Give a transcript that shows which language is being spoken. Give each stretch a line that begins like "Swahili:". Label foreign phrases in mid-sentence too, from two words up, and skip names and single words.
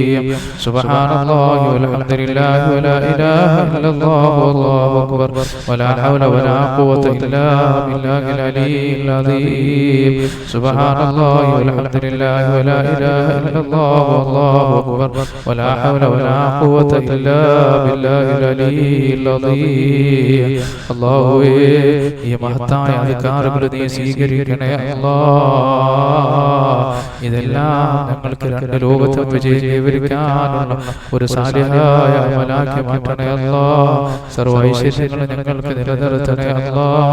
Arabic: سبحان الله والحمد لله ولا إله إلا الله والله أكبر ولا حول ولا قوة إلا بالله العلي العظيم. سبحان الله والحمد لله ولا إله إلا الله والله أكبر ولا حول ولا قوة إلا بالله العلي العظيم.
Malayalam: الله ഈ മഹത്തായ അധികാരങ്ങൾ നീ സ്വീകരിക്കണേ അല്ലാഹ്. ഇതെല്ലാം ഞങ്ങൾക്ക് രണ്ട് ലോകത്തും വിജയിക്കാനുള്ള ഒരു സാലിഹായ അമലാക്കി മാറ്റണേ അല്ലാഹ്. സർവ്വ ഐശ്വര്യങ്ങളും ഞങ്ങൾക്ക് നിലനിർത്തണേ അല്ലാഹ്.